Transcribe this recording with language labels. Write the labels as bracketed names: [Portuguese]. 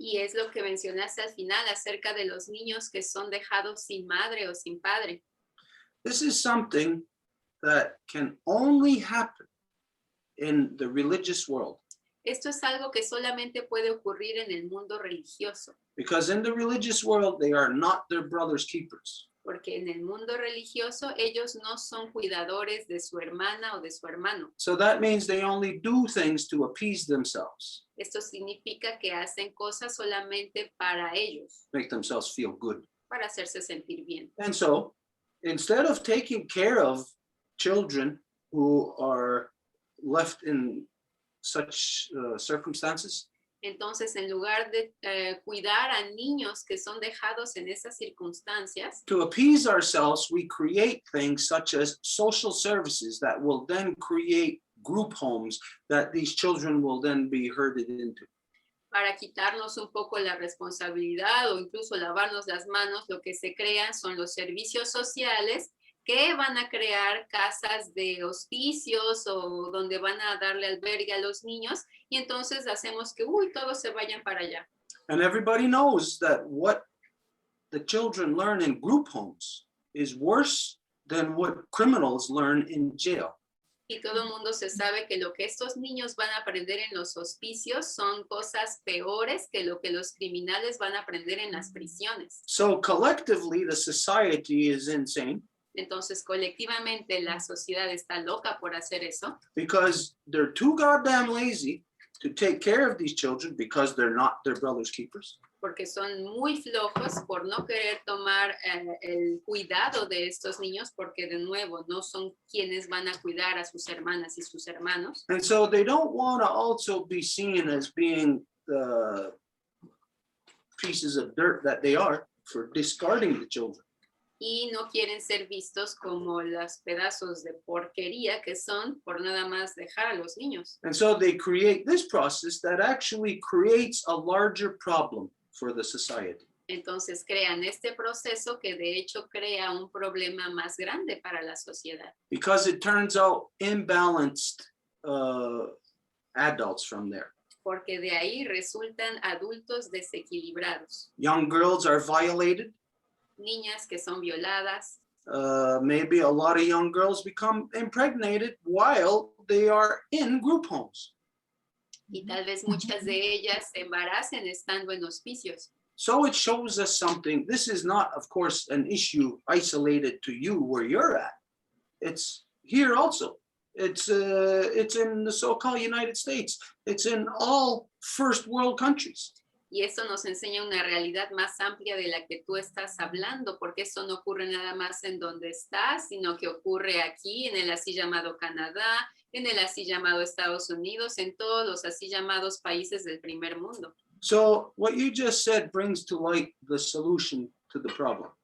[Spanish] Y es lo que mencionaste al final acerca de los niños que son dejados sin madre o sin padre. [English] This is something that can only happen in the religious world. [Spanish] Esto es algo que solamente puede ocurrir en el mundo religioso, [English] Because in the religious world, they are not their brother's keepers. [Spanish] porque en el mundo religioso ellos no son cuidadores de su hermana o de su hermano. [English] So that means they only do things to appease themselves, [Spanish] Esto significa que hacen cosas solamente para ellos, [English] make themselves feel good. [Spanish] para hacerse sentir bien. [English] And so instead of taking care of children who are left in such circumstances, [Spanish] Entonces, en lugar de cuidar a niños que son dejados en esas circunstancias, [English] to appease ourselves, we create things such as social services that will then create group homes that these children will then be herded into. [Spanish] para quitarnos un poco la responsabilidad o incluso lavarnos las manos, lo que se crean son los servicios sociales que van a crear casas de hospicios o donde van a darle albergue a los niños, y entonces hacemos que todos se vayan para allá. [English] And everybody knows that what the children learn in group homes is worse than what criminals learn in jail. [Spanish] Y todo el mundo se sabe que lo que estos niños van a aprender en los hospicios son cosas peores que lo que los criminales van a aprender en las prisiones. [English] So collectively, the society is insane [Spanish] Entonces, colectivamente, la sociedad está loca por hacer eso, [English] because they're too goddamn lazy to take care of these children because they're not their brother's keepers. [Spanish] porque son muy flojos por no querer tomar el cuidado de estos niños, porque de nuevo no son quienes van a cuidar a sus hermanas y sus hermanos. [English] And so they don't want to also be seen as being the pieces of dirt that they are for discarding the children. [Spanish] Y no quieren ser vistos como los pedazos de porquería que son por nada más dejar a los niños. [English] And so they create this process that actually creates a larger problem for the society. [Spanish] Entonces crean este proceso que de hecho crea un problema más grande para la sociedad. [English] Because it turns out imbalanced adults from there. [Spanish] Porque de ahí resultan adultos desequilibrados. [English] Young girls are violated. [Spanish] Niñas que son violadas. [English] Maybe a lot of young girls become impregnated while they are in group homes. [Spanish] Y tal vez muchas de ellas se embaracen estando en hospicios. [English] So it shows us something. This is not, of course, an issue isolated to you where you're at. It's here also. It's in the so-called United States. It's in all first world countries. [Spanish] Y eso nos enseña una realidad más amplia de la que tú estás hablando, porque eso no ocurre nada más en donde estás, sino que ocurre aquí, en el así llamado Canadá, en el así llamado Estados Unidos, en todos los así llamados países del primer mundo. [English] So what you just said brings to light the solution to the problem.